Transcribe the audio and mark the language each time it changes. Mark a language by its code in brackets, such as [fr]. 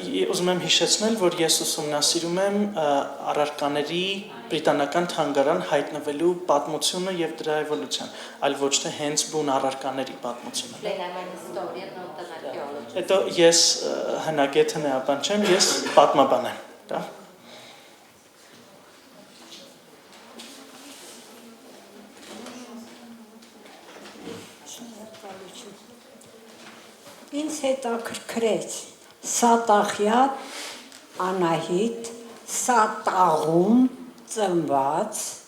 [hy] Ուզում եմ հիշեցնել, որ ես ուսումնասիրում եմ առարկաների բրիտանական թանգարան հայտնվելու պատմությունը եւ դրա էվոլյուցիան, այլ ոչ թե հենց բուն առարկաների պատմությունը։ [en] I'm an historian, not an archaeologist. [hy] Հետո ես հնագետ հնեաբան չեմ, ես պատմաբան եմ, դա։ Ինձ հետաքրքրեց Սատաղյան Անահիտ, Սատաղում ծնված,